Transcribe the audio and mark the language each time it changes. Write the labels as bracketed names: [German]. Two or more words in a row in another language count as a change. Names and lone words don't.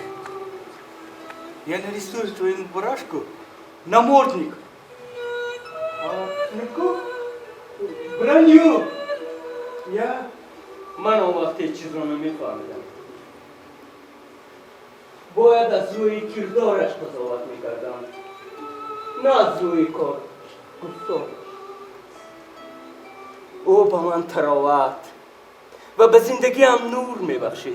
[Russian] Я нарисую твоему барашку намордник. А цветку броню. Я... [Persian] من اون وقت هیچ چیز رو نمیفهمیدم. باید از روی کردارش قضاوت میکردم، نه از روی کار گفتارش. او به من تراوت و به زندگی هم نور میبخشید.